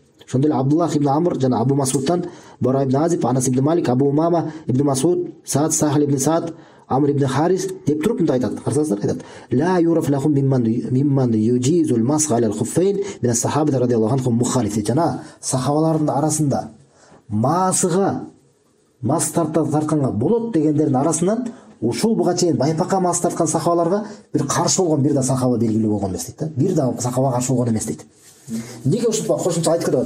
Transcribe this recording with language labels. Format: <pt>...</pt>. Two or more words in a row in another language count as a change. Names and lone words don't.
<ky>Ошондой эле Абдуллах ибн Амр жана Абу Масудтан Бара ибн Азиб, Анас ибн Малик, Абу Умама ибн Масуд, Саад, Сахил ибн Саад, Амр ибн Харис деп туруп мындай айтат. Карасаңыздар, айтат:</ky> <ar>"لا يعرف لهم ممن يجيز المسح على الخفين من الصحابة رضي الله عنهم مخالف."</ar> <ky>Жана сахабалардын арасында масыга мас тартканга болот дегендердин арасынан ушул буга чейин байпакка мас тарткан сахабаларга бир каршы болгон бир да сахаба белгилүү болгон эмес дейт да. Бир да сахаба каршы болгон эмес дейт. Неге ушунча кошумча айтып кетет?</ky>